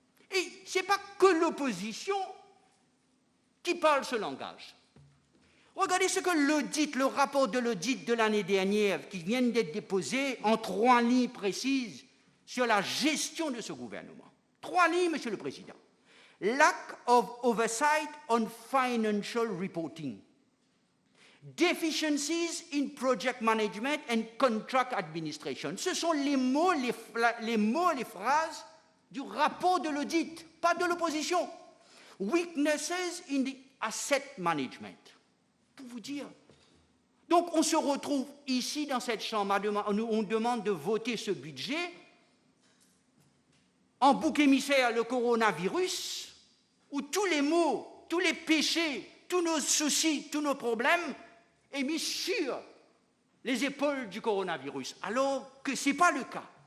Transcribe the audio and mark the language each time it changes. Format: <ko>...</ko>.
<fr>Et ce n'est pas que l'opposition qui parle ce langage. Regardez ce que l'audit, le rapport de l'audit de l'année dernière, qui vient d'être déposé en 3 lignes précises sur la gestion de ce gouvernement. 3 lignes, Monsieur le Président.</fr> <en>Lack of oversight on financial reporting. Deficiencies in project management and contract administration.</en> <fr>Ce sont les mots, les phrases du rapport de l'audit, pas de l'opposition.</fr> <en>Weaknesses in the asset management.</en> <fr>Pour vous dire. Donc on se retrouve ici dans cette chambre, on demande de voter ce budget en bouc émissaire le coronavirus, où tous les maux, tous les péchés, tous nos soucis, tous nos problèmes est mis sur les épaules du coronavirus, alors que ce n'est pas le cas.</fr>